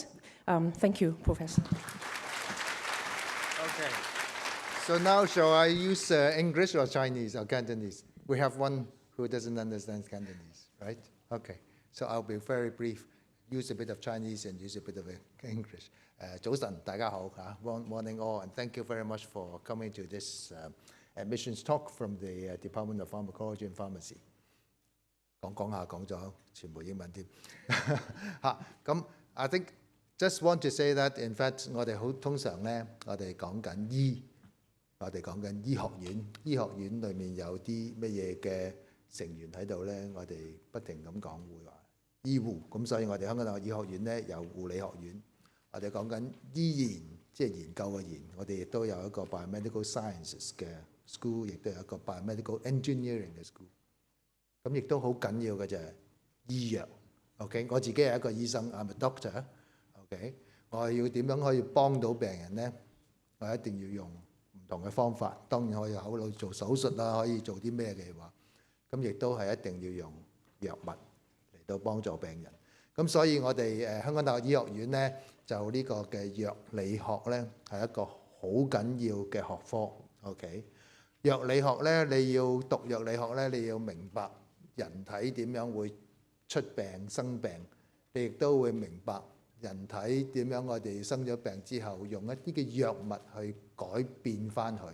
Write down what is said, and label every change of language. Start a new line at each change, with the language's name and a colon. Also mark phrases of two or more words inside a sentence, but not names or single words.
English: Thank you, Professor. Okay. So now shall I use English or Chinese or Cantonese? We have one who doesn't understand Cantonese, right? Okay. So I'll be very brief. Use a bit of Chinese and use a bit of English.
Cantonese: 早晨，大家好嚇
English: ，Morning all, and thank you very much for coming to this admissions talk from the Department of Pharmacology and Pharmacy.
Cantonese: 講下講咗全部英文添嚇，咁
English: I think just want to say that in fact
Cantonese: 我哋通常咧，我哋講緊我哋講緊醫學院，醫學院裏面有啲乜嘢嘅成員喺度咧，我哋不停咁講會話醫護，咁所以我哋香港大學醫學院咧有護理學院。我哋講緊醫研，即係研究嘅研，我哋亦都有一個
English: biomedical sciences
Cantonese: 嘅 school， 亦都有一個
English: biomedical engineering
Cantonese: 嘅 school。咁亦都好緊要嘅就係醫藥。OK， 我自己係一個醫生 ，
English: I'm a doctor。
Cantonese: OK， 我要點樣可以幫到病人咧？我一定要用唔同嘅方法，當然可以考慮做手術啦，可以做啲咩嘅話，咁亦都係一定要用藥物嚟到幫助病人。咁所以我哋香港大學醫學院咧，就呢個嘅藥理學咧係一個好緊要嘅學科。OK， 藥理學咧，你要讀藥理學咧，你要明白人體點樣會出病生病，你亦都會明白人體點樣我哋生咗病之後用一啲嘅藥物去改變翻佢。